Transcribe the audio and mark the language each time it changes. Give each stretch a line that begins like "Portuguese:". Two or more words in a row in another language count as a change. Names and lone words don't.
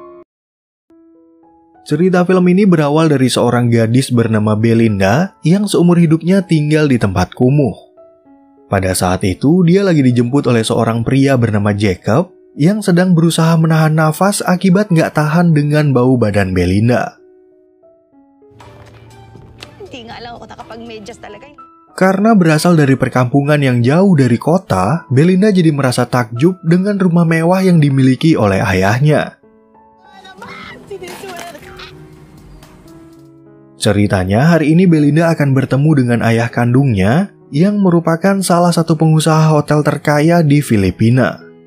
Indonesian: Cerita film ini berawal dari seorang gadis bernama Belinda yang seumur hidupnya tinggal di tempat kumuh. Pada saat itu, dia lagi dijemput oleh seorang pria bernama Jacob yang sedang berusaha menahan nafas akibat nggak tahan dengan bau badan Belinda.
Filipino: Hindi nga lang ako nakapag-medyas talaga.
Indonesian: Karena berasal dari perkampungan yang jauh dari kota, Belinda jadi merasa takjub dengan rumah mewah yang dimiliki oleh ayahnya. Ceritanya, hari ini Belinda akan bertemu dengan ayah kandungnya yang merupakan salah satu pengusaha hotel terkaya di Filipina.